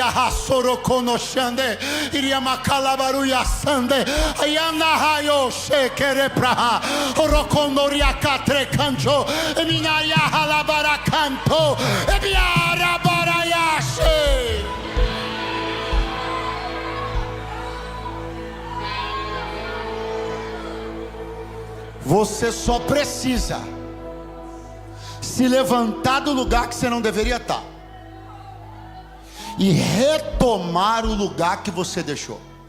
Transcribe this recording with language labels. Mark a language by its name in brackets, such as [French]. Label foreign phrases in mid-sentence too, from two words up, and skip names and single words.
[Portuguese] hasoro konoshande iria makalabaru yasande ayana hayo shekere praha rokonoria katre kanjo eminaya halabara kanto ebiara barayashe. Você só precisa se levantar do lugar que você não deveria estar e retomar o lugar que você deixou.